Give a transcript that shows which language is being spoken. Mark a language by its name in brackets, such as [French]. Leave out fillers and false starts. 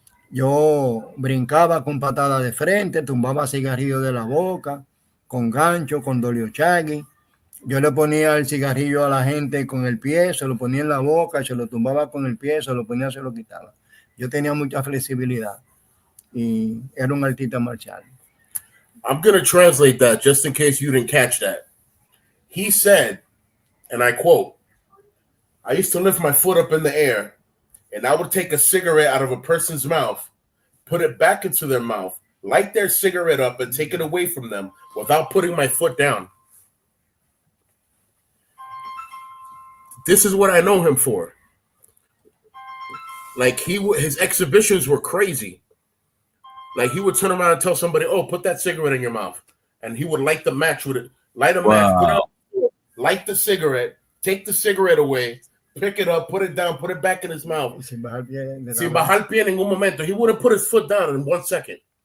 [Spanish] Yo brincaba con patada de frente, tumbaba cigarrillo de la boca, con gancho, con doliochagui. Yo le ponía el cigarrillo a la gente con el pie, se lo ponía en la boca, se lo tumbaba con el pie, se lo ponía, se lo quitaba. Yo tenía mucha flexibilidad y era un artista marcial. [English] I'm going to translate that just in case you didn't catch that. He said, and I quote, I used to lift my foot up in the air and I would take a cigarette out of a person's mouth, put it back into their mouth, light their cigarette up and take it away from them without putting my foot down. This is what I know him for. Like his exhibitions were crazy. Like he would turn around and tell somebody, "Oh, put that cigarette in your mouth," and he would light the match with it. Light a match, put it out, light the cigarette, take the cigarette away, pick it up, put it down, put it back in his mouth. [Spanish] Sin bajar pie en ningún momento. [English] He wouldn't put his foot down in 1 second.